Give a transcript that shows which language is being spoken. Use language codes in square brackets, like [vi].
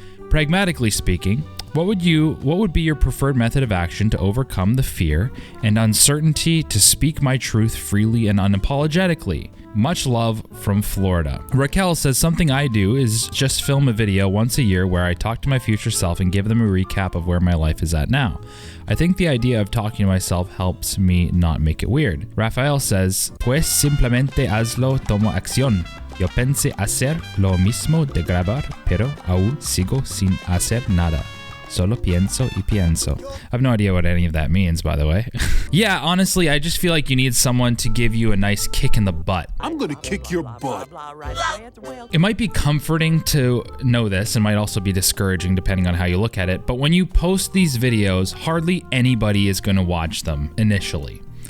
[en] Pragmatically speaking, what would be your preferred method of action to overcome the fear and uncertainty to speak my truth freely and unapologetically? Much love from Florida." Raquel says, "Something I do is just film a video once a year where I talk to my future self and give them a recap of where my life is at now. I think the idea of talking to myself helps me not make it weird." Rafael says, [es] "Pues simplemente hazlo, tomo acción. Yo pensé hacer lo mismo de grabar, pero aún sigo sin hacer nada. Solo pienso y pienso." [en] I have no idea what any of that means, by the way. Yeah, honestly, I just feel like you need someone to give you a nice kick in the butt. I'm gonna kick your butt. It might be comforting to know this and might also be discouraging depending on how you look at it, but when you post these videos, hardly anybody is going to watch them initially.